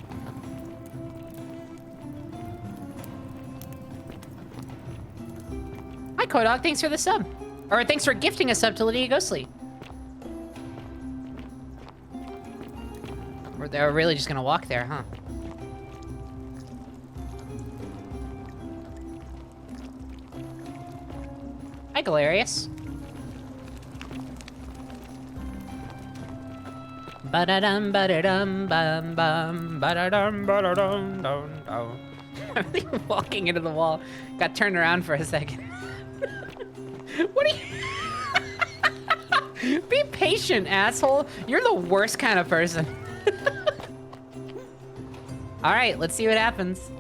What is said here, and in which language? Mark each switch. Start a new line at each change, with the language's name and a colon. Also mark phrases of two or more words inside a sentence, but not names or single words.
English: Hi, Kodog. Thanks for the sub. Or thanks for gifting a sub to Lydia Ghostly. They're really just gonna walk there, huh? Hi, Galerius. Ba-da-dum, ba-da-dum, bum, bum, ba-da-dum, ba-da-dum, dum, dum. I'm like walking into the wall. Got turned around for a second. What are you... Be patient, asshole. You're the worst kind of person. All right, let's see what happens.